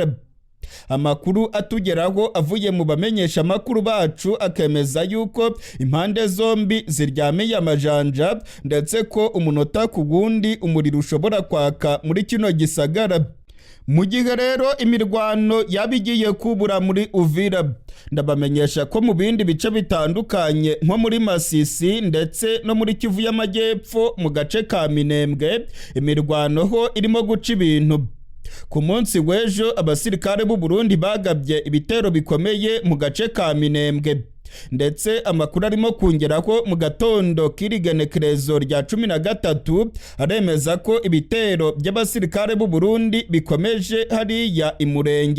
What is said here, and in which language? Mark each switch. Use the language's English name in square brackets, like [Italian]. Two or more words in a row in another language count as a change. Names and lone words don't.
[Kinyarwanda] Amakuru atugeraho avuye mu bamenyesha makuru bacu akemeza yuko impande zombi ziryamiye amajanja, ndetse ko umunota ku wundi umuriro ushobora kwaka muri kino gisagara. Mu gihe rero imirwano yabigiye kubura muri Uvira, ndabamenyesha ko mu bindi bice bitandukanye nko muri Masisi ndetse no muri Kivu y'Amajyepfo mu gace ka Minembwe imirwano ho irimo guca ibintu. Ku munsi w'ejo abasirikare b'u Burundi bagabye ibitero bikomeye mu gace ka Minembwe, ndetse amakuru arimo kungeraho mu gatondo k'irigenekerezo rya 13 aremeza ko ibitero by'abasirikare b'u Burundi bikomeje hariya imurenge.